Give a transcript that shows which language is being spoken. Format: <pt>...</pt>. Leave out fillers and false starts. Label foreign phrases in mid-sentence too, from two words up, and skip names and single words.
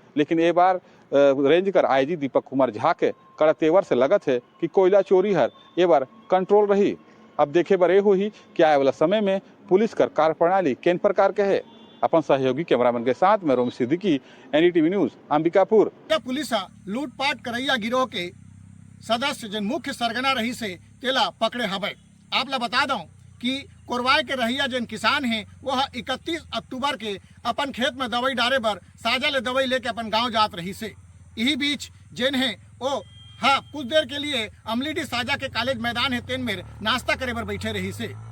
<hne>लेकिन ये बार रेंज कर आईजी दीपक कुमार झा के कड़ा तेवर से लगत है कि कोयला चोरी हर ये बार कंट्रोल रही। अब देखे बर ये हुई कि आए वाला समय में पुलिस कर कार्यप्रणाली किन प्रकार के है। अपन सहयोगी कैमरामैन के साथ मैं रोम सिद्दीकी, एनडीटीवी न्यूज, अंबिकापुर। पुलिस लूटपाट करैया गिरोह के सदस्य जिन मुख्य सरगना रही से तेला पकड़े हवे। आप ला बता दूं कि कोरवाए के रहिया जिन किसान हैं वह 31 अक्टूबर के अपन खेत में दवाई डारे बर साजा ले दवाई लेके अपन गांव जात रही से। यही बीच जिन है वो कुछ देर के लिए अमलीडी साजा के कॉलेज मैदान है तेन में नाश्ता करे बर बैठे रही से।</hne>